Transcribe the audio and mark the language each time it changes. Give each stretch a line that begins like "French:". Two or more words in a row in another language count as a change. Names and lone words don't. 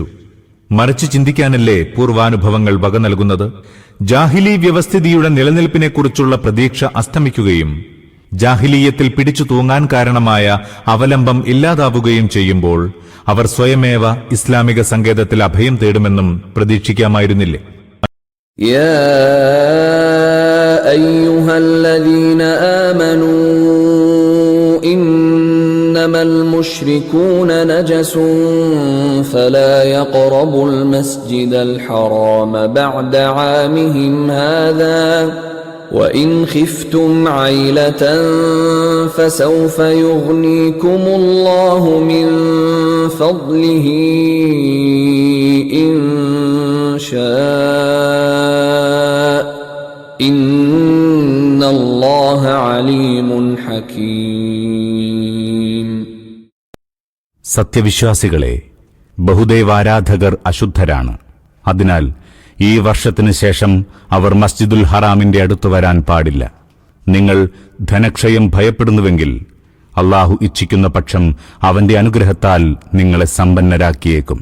Malayalam: മറിച്ച് ചിന്തിക്കാനല്ലേ പൂർവാനുഭവങ്ങൾ വക നൽകുന്നത്? ജാഹിലി വ്യവസ്ഥിതിയുടെ നിലനിൽപ്പിനെക്കുറിച്ചുള്ള പ്രതീക്ഷ അസ്തമിക്കുകയും ജാഹിലീയത്തിൽ പിടിച്ചു തൂങ്ങാൻ കാരണമായ അവലംബം ഇല്ലാതാവുകയും ചെയ്യുമ്പോൾ അവർ സ്വയമേവ ഇസ്ലാമിക സങ്കേതത്തിൽ അഭയം തേടുമെന്നും പ്രതീക്ഷിക്കാമായിരുന്നില്ലേ?
Arabic: يا أيها الذين آمنوا إنما المشركون نجس فلا يقربوا المسجد الحرام بعد عامهم هذا وإن خفتم عيلة فسوف يغنيكم الله من فضله إن شاء إن الله عليم حكيم.
Malayalam: സത്യവിശ്വാസികളെ, ബഹുദൈവാരാധകർ അശുദ്ധരാണ്. അതിനാൽ ഈ വർഷത്തിനു ശേഷം അവർ മസ്ജിദുൽ ഹറാമിന്റെ അടുത്തു വരാൻ പാടില്ല. നിങ്ങൾ ധനക്ഷയം ഭയപ്പെടുന്നുവെങ്കിൽ അല്ലാഹു ഇച്ഛിക്കുന്ന പക്ഷം അവന്റെ അനുഗ്രഹത്താൽ നിങ്ങളെ സമ്പന്നരാക്കിയേക്കും.